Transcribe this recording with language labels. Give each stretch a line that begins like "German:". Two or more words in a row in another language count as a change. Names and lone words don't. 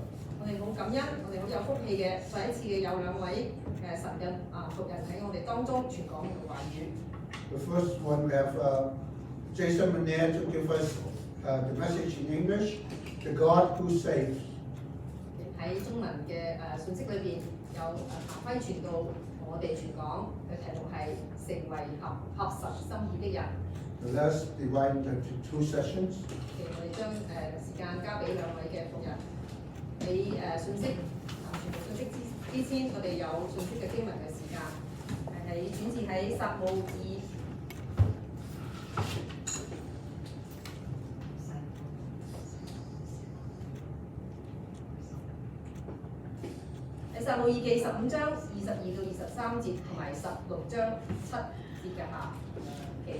Cantonese: 我哋好感恩，我哋好有福氣嘅，再一次嘅有兩位神嘅僕人喺我哋當中傳講嘅話語。
English: The first one, we have Jason Manair to give us the message in English, the God who saves.
Cantonese: 喺中文嘅信息裏邊有譚輝傳道同我哋傳講嘅題目係成為合神心意的人。
English: Let's divide into two sessions.
Cantonese: 我哋將時間交俾兩位嘅僕人，喺信息傳道信息之先，我哋有信息嘅經文嘅時間，係轉自喺撒母耳。喺撒母耳記15章22到23節同埋16章7節嘅下期。